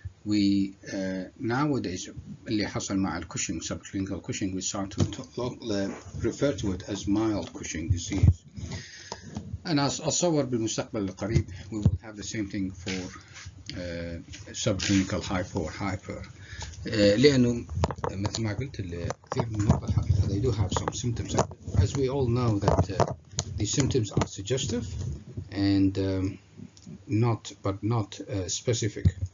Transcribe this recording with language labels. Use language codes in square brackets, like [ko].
[en] We nowadays [ar] اللي حصل مع الكوشنج [en] subclinical Cushing, we start to refer to it as mild Cushing disease. And [ar] أتصور بالمستقبل القريب [en] we will have the same thing for subclinical hypo or hyper. [ar] لأنه مثل ما قلت كثير من المرضى الحقيقة [en] they do have some symptoms. As we all know that the symptoms are suggestive and not specific.